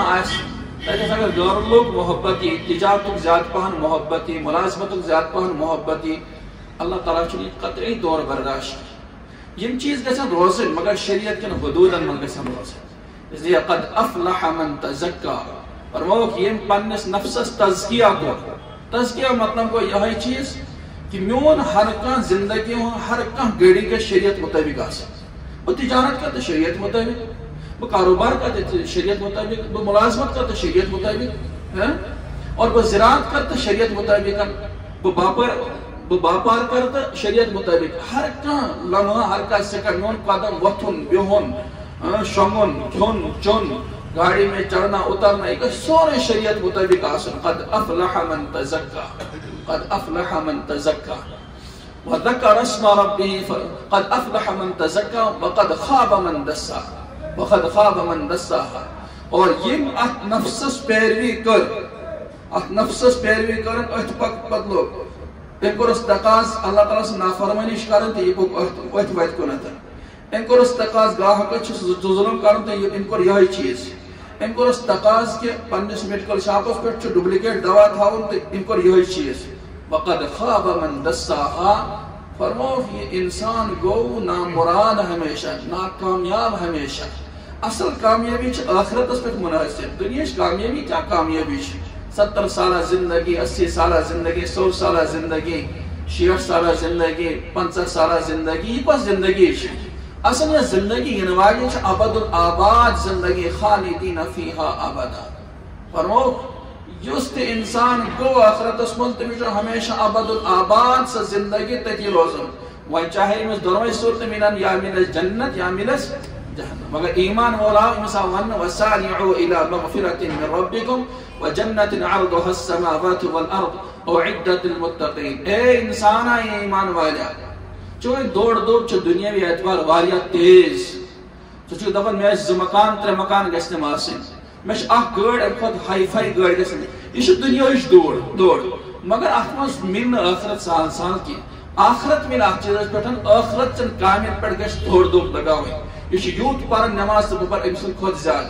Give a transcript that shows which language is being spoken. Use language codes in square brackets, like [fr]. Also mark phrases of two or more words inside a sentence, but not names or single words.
[ks] آسہِ تتٮ۪س اگر گرُک محبت یی تجارتُک زیادٕ پہن محبت یی ملازمتُک زیادٕ پہن محبت یی اللہ تعالیٰ چھُنہٕ یہِ قطعی طور برداشت یم چیز گژھن روزٕنۍ مگر شریعت کٮ۪ن حدوٗدن منٛز گژھن روزٕنۍ [ur] اس لیے [ar] قد افلح من تزکا [ks] فرمووُکھ یم پننس نفسس تزکیہ کوٚر تزکیہ مطلب گوٚو یِہوے چیٖز کہ میون ہر کانٛہہ زندگی ہُنٛد ہر کانٛہہ گڑی گژھِ شریعت مطٲبق آسٕنۍ بہٕ تجارت کرٕ تہٕ شریعت مطٲبق بہٕ کاروبار کرٕ تہٕ شریعت مطٲبق بہٕ ملازمت کرٕ تہٕ شریعت مطٲبق اور بہٕ زراعت کرٕ تہٕ شریعت مطٲبق بہٕ باپار کرٕ تہٕ شریعت مطٲبق ہر کانٛہہ لمحہ ہر کانٛہہ سیکنڈ میون قدم وۄتھُن بِہُن شۄنگُن کھیوٚن چیوٚن [ur] گاڑی میں چڑھنا اترنا [ks] یہ گژھِ سورُے شریعت مطٲبق آسُن [ar] قد افلح من تزکا [ks] قد افلح من تزکا [ar] وذکر اسم ربه قد افلح من تزکا وقد خاب من دساها وقد خاب من دساها [ks] اور یم ات نفسس پیروی کر ات نفسس پیروی کرن اتھ پتہٕ لوگ تٔمۍ کوٚرُس تقاض اللہ تعالیٰ سٕنٛز نافرمٲنی چھِ کران تہٕ یہِ پوٚک أتھۍ وتہِ کُنتھ أمۍ کوٚرُس تقاض گاہکس چھُ ظُلم کرُن تہٕ أمۍ کوٚر یِہوے چیٖز أمۍ کوٚرُس تقاض کہ پننس میڈیکل شاپس پٮ۪ٹھ چھُ ڈُپلِکیٹ دوا تھاوُن تہٕ أمۍ کوٚر یِہوے چیٖز [ar] وقد خواب من دساها [ks] فرمووُکھ یہِ انسان گوٚو نامراد ہمیشہ ناکامیاب ہمیشہ اصل کامیٲبی چھِ ٲخرتس پٮ۪ٹھ مُنحصر دُنیاہٕچ کامیٲبی کیٛاہ کامیٲبی چھِ 70 سالہ زندگی 80 سالہ زندگی 100 سالہ زندگی 60 سالہ زندگی 50 سالہ زندگی یہ کۄس زندگی چھِ اصل یہ زندگی ینہٕ واجٮ۪ن چھِ ابد الآباد زندگی [ar] خالدین فیہا ابدا [ks] فرمووُکھ یُس تہِ انسان گوٚو ٲخرتس منٛز تٔمِس چھُ ہمیشہ ابد الآباد سۄ زندگی تٔتی روزُن وۄنۍ چاہے أمِس دۄنوَے صوٗرتہٕ مِلن یا مِلس جنت یا مِلس جہنم مگر ایمان وول آو أمِس آو وننہٕ [ar] وسارعوا إلى مغفرة من ربكم وجنة عرضها السماوات والأرض أعدت للمتقين [ks] اے انسانا اے ایمان والیا چون دوڑ دوڑ چھِ دنیاوی اعتبار واریاہ تیز ژٕ چھُکھ دپان مےٚ ٲسۍ 2 مکان 3 مکان گژھنم آسٕنۍ مےٚ چھِ اکھ گٲڑۍ امہِ کھۄتہٕ ہاے فاے گٲڑۍ گژھن یہِ چھِ دُنیاہٕچ دوڑ مگر اتھ منٛز مِلہِ نہٕ ٲخرت سہل سہل کینٛہہ آخرت مِلہِ اتھ چیٖزس پٮ۪ٹھ ٲخرت چٮ۪ن کامٮ۪ن پٮ۪ٹھ گژھِ دوڑ دوڑ لگاوٕنۍ یہ یوٗت پرن نماز تہٕ بہٕ پرٕ أمۍ سٕنٛدِ کھۄتہٕ زیادٕ